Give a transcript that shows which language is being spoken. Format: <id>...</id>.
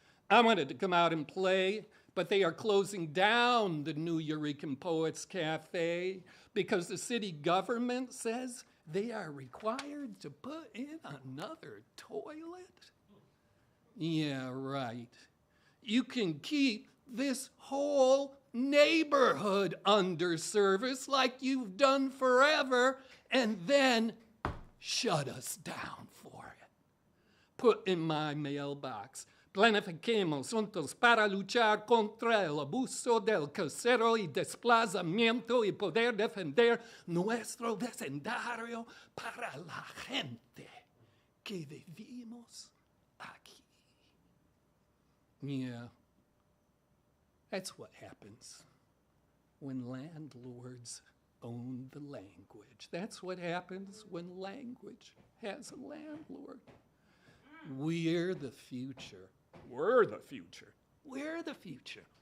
<en>I wanted to come out and play, but they are closing down the Nuyorican Poets Cafe because the city government says they are required to put in another toilet. Yeah, right. You can keep this whole neighborhood under service like you've done forever and then shut us down for it. Put in my mailbox.</en> <es>Planifiquemos juntos para luchar contra el abuso del casero y desplazamiento y poder defender nuestro vecindario para la gente que vivimos aquí.</es> <en>Yeah, that's what happens when landlords own the language. That's what happens when language has a landlord. We're the future. We're the future. We're the future.</en>